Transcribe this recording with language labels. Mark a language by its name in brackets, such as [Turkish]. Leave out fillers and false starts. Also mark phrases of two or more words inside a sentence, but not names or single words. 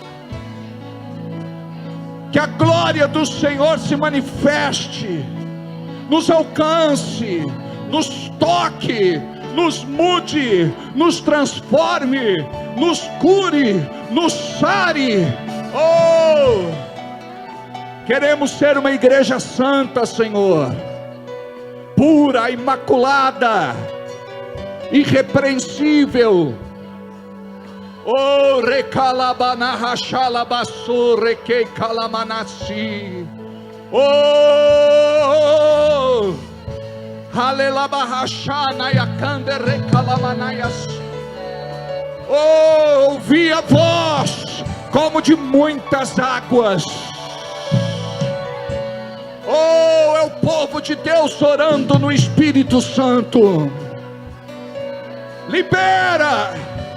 [Portuguese] Que a glória do Senhor se manifeste, nos alcance, nos toque, nos mude, nos transforme, nos cure, nos sare. Oh! Queremos ser uma igreja santa, Senhor, pura, imaculada, irrepreensível. Oh, recalabana rachalabasso, requei calamanassi. Oh, halelabahachana yakande recalamanayas. Oh, ouvi a voz como de muitas águas. Oh, é o povo de Deus orando no Espírito Santo. Libera.